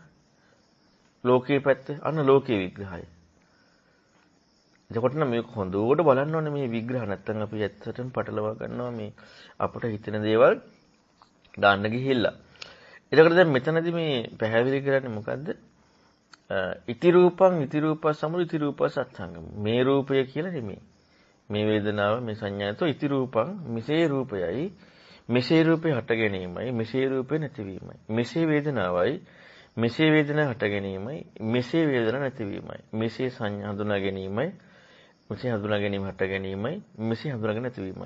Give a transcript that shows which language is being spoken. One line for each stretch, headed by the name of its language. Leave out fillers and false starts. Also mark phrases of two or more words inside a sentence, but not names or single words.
Sinhala: ලෝකයේ පැත්ත අන්න ලෝකයේ විග්‍රහය. එතකොට නම් මේක හොඳට බලන්න ඕනේ මේ විග්‍රහ නැත්තම් අපි ඇත්තටම පටලවා ගන්නවා මේ අපට හිතෙන දේවල් දාන්න ගිහිල්ලා. එතකොට දැන් මෙතනදී මේ පැහැදිලි කරන්නේ මොකද්ද?
Pali: ඉති රූපං ඉති රූපස් සමුදය ඉති රූපස් අත්ංගම.
Sinhala: මේ රූපය කියලා නෙමෙයි. මේ වේදනාව මේ සංඥාතෝ
Pali: ඉති රූපං
Sinhala: මිසේ රූපයයි මෙසේ රූපේ හට ගැනීමයි මෙසේ රූපේ නැතිවීමයි. මෙසේ වේදනාවයි මෙසේ වේදනාව හට ගැනීමයි මෙසේ වේදනාව නැතිවීමයි. මෙසේ සංඥා හඳුනා ගැනීමයි මෙසේ හඳුනා ගැනීම හට ගැනීමයි මෙසේ හඳුනාගෙන නැතිවීමයි.